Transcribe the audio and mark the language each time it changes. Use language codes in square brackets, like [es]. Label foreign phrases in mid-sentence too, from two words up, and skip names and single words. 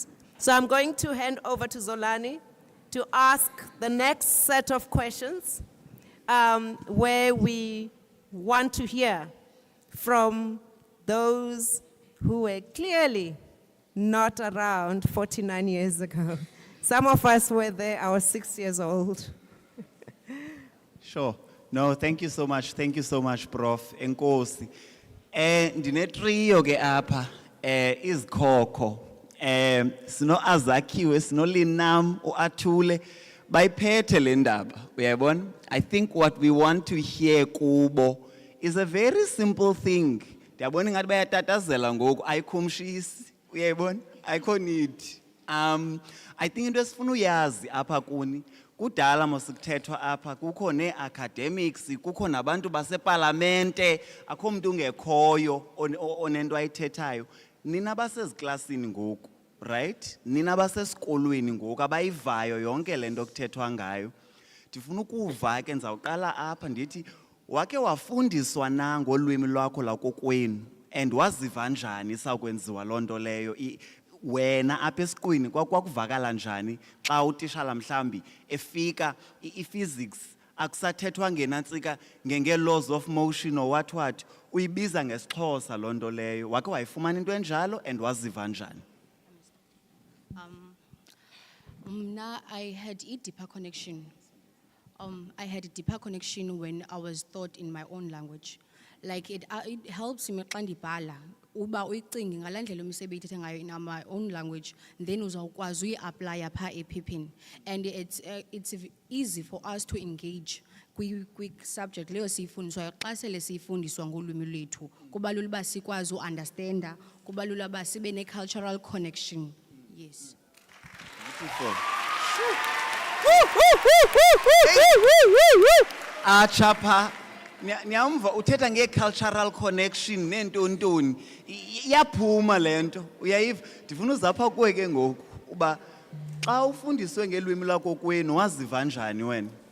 [en] So I'm going to hand over to Zolani to ask the next set of questions where we want to hear from those who were clearly not around 49 years ago. Some of us were there, I was 6 years old. Sure. No, thank you so much. Thank you so much, [xh] Prof. Enkosi. Ndinetrio ke apha izikhokho. Sino Azakhiwe, sino Linam, uAthule bayiphethe le ndaba. Uyayibona? [en] I think what we want to hear kubo is a very simple thing. [xh] Ndiyabona ngathi bayatatazela ngoku ayikhumshisi. Uyayibona? Ayikho need. [en] I think [xh] into esifuna uyazi apha kuni kudala mosikuthethwa apha kukho ne-academics kukho nabantu baseparlamente akho umuntu ungekhoyo onento ayithethayo nina baseziklasini ngoku right nina basesikolweni ngoku abayivayo yonke lento kuthethwa ngayo ndifuna ukuva ke ndizawuqala apha ndithi wake wafundiswa na ngolwimi lwakho lakokwenu and waziva njani isakwenziwa loo nto leyo wena apha esiqwini kwakuvakala njani xa utishala mhlambi efika i-physics akusathethwa ngenantsika ngee- [en] laws of motion or what [xh] uyibiza ngesixhosa loo nto leyo wakhe wayifumana into enjalo and waziva njani? [en] I had a deeper connection. I had a deeper connection when I was taught in my own language. Like it helps me [xh] xa ndibhala uba uyicinge ngalandlela umsebenzi ethetha ngayo [en] in my own language, then [xh] uzawukwazi uyi-apply pha ephepheni. [en] And it's easy for us to engage [xh] kwi-subject leyo siyifundiswayo xa sele siyifundiswa ngolwimi lwethu. Kuba lula uba sikwazi uunderstanda, kuba lula uba sibe ne-cultural connection. [en] Yes. Beautiful. [xh] Achapha niyamva uthetha nge-cultural connection nentontoni iyaphuma le nto uyayiva ndifuna uzapha kuwe ke ngoku uba xa ufundiswe ngelwimi lwakho kwenu waziva njani wena?